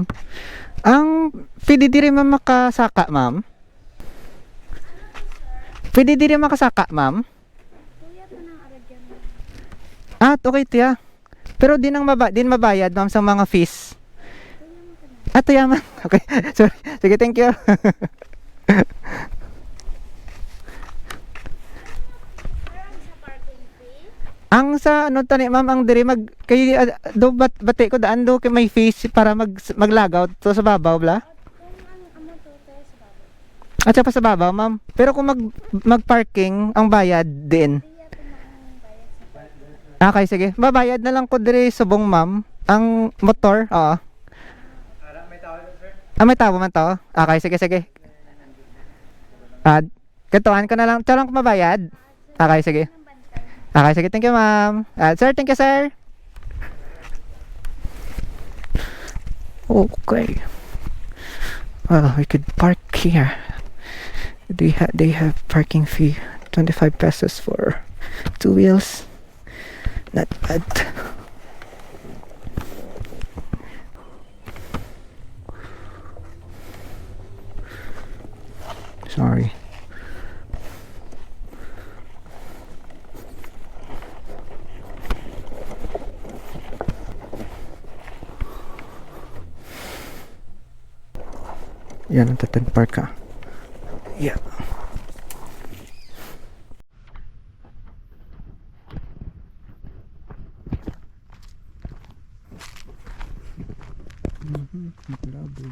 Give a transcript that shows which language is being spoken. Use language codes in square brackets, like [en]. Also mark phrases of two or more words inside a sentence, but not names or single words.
[hil] Ang pwede diri man makasaka, ma'am? Pwede diri makasaka, ma'am? Ah, okay tiya. Pero din mabayad, ma'am, sa mga fees. Ah, tiya, ma'am. [en] Okay, sorry. Sige, thank you. [hil] Ang sa ano tani ma'am ang diri mag kay do bate ko daan do kay may fees para maglagaw to sa babaw bla. At pa sa babaw ma'am. Pero kung mag-parking ang bayad din. Okay sige. Babayad na lang ko diri subong ma'am. Ang motor, oo. May tao sir. Ah, may tao man to. Okay sige sige. Katuan ko na lang. Tsaka lang mabayad. Okay, sige. Okay, sige. [en] Thank you, ma'am. Sir, thank you, sir. Okay. Well, we could park here. They have parking fee 25 pesos for 2 wheels. Not bad. Sorry. [hil] Yan ang Tatan Park ka. Yeah. Nakalabog.